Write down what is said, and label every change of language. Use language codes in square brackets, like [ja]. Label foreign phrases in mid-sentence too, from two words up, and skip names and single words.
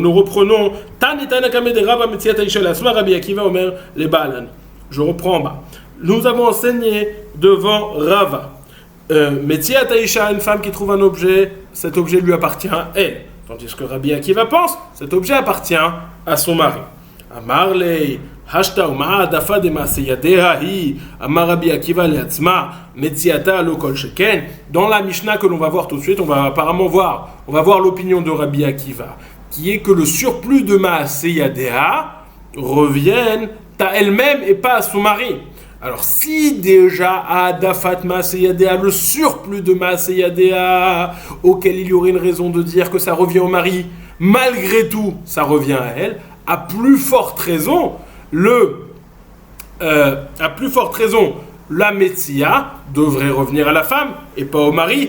[fr] Nous reprenons Rabbi Akiva Omer les Baalan. Je reprends en bas. Nous avons enseigné devant Rava. [he] מציאת האשה, [fr] une femme qui trouve un objet, cet objet lui appartient à elle. Tandis que Rabbi Akiva pense, cet objet appartient à son mari. [arc] אמר ליה השתא ומה עודפה דמעשה ידיה היא אמר רבי עקיבא לעצמה מציאתה לא כל שכן. [fr] Dans la Mishnah que l'on va voir tout de suite, on va voir l'opinion de Rabbi Akiva, qui est que le surplus de maaseyadea revienne à elle-même et pas à son mari. Alors, si déjà à Dafat Maaseyadea, le surplus de Maaseyadea, auquel il y aurait une raison de dire que ça revient au mari, malgré tout, ça revient à elle, à plus forte raison, la Metsia devrait revenir à la femme et pas au mari.